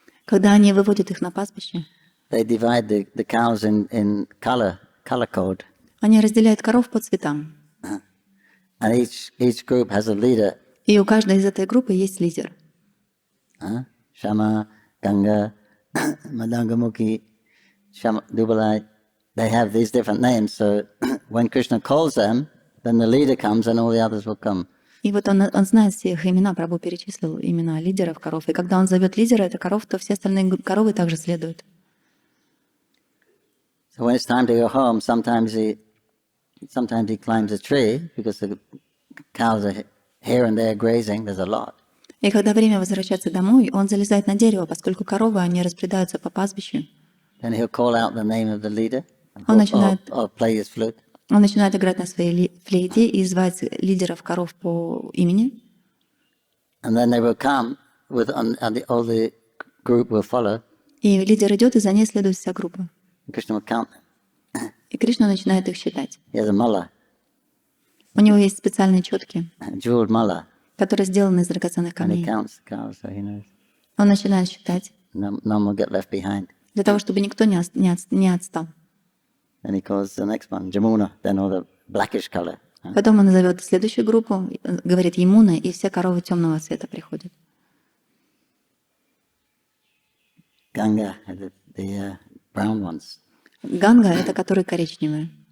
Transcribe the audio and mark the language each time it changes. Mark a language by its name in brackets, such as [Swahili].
[Russian] Когда они выводят их на пастбище. [English] They divide the cows in color code. [Russian] Они разделяют коров по цветам. [English] And each group has a leader. [Russian] И у каждой из этой группы есть лидер. [English] Shama, Ganga, Madangamukhi, Dubalai. They have these different names. So when Krishna calls them, then the leader comes and all the others will come. [Russian] И вот он знает все их имена, Прабху перечислил имена лидеров коров. И когда он зовет лидера это коров, то все остальные коровы также следуют. [English] So when it's time to go home, sometimes he climbs a tree because the cows are here and there grazing. There's a lot. [Russian] И когда время возвращаться домой, он залезает на дерево, поскольку коровы, они разбредаются по пастбищу. [English] Then he'll call out the name of the leader or play his flute. [Russian] Он начинает играть на своей флейте и звать лидеров коров по имени. [English] And then they will come and all the group will follow. [Russian] И лидер идет, и за ней следует вся группа. [English] Krishna will count them. [Russian] И Кришна начинает их считать. [English] He has a mala, [Russian] У него есть специальные четки, [English] jeweled mala. [Russian] которые сделаны из драгоценных [English] And he [Russian] камней. [English] counts the cows, so he knows. [Russian] Он начинает считать, [English] None will get left behind. [Russian] для того, чтобы никто не отстал. [English] Then he calls the next one, Jamuna, then all the blackish color. [Russian] Потом он назовет следующую группу, говорит Ямуна, и все коровы темного цвета приходят. [English] Ganga, the brown ones. [Russian] Ганга — это которые коричневые.